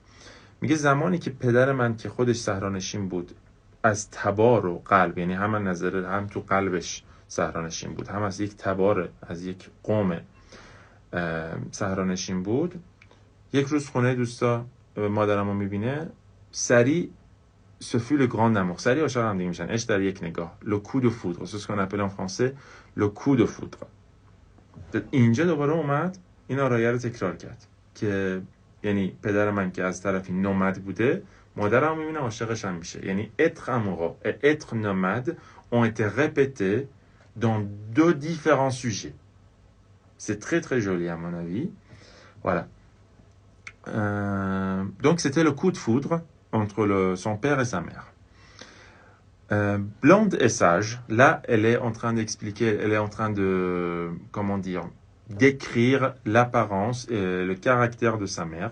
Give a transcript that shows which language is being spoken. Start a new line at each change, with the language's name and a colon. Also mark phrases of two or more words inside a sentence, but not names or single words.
Persian: میگه زمانی که پدر من که خودش صحرانشین بود از تبار و قلب، یعنی هم نظر هم تو قلبش صحرانشین بود، هم از یک تبار، از یک قوم صحرانشین بود. یک روز خونه دوستا مادرمو میبینه، سریع
French: ce fut le grand amour.
Persian: سریع عاشق هم دیگه میشن. عشق در یک نگاه.
French: Le coup de foudre. C'est ce qu'on appelle en français le coup de foudre.
Persian: اینجا دوباره اومد این آرایه رو تکرار کرد که یعنی پدر من که از طرفی نومد بوده، مادرم میبینه عاشقش هم میشه.
French: یعنی être amoureux et être nomade ont été répétés dans deux différents sujets. C'est très très joli à mon avis. Voilà. Donc c'était le coup de foudre entre son père et sa mère. Blonde et sage, là elle est en train d'expliquer, elle est en train de, comment dire, décrire l'apparence et le caractère de sa mère.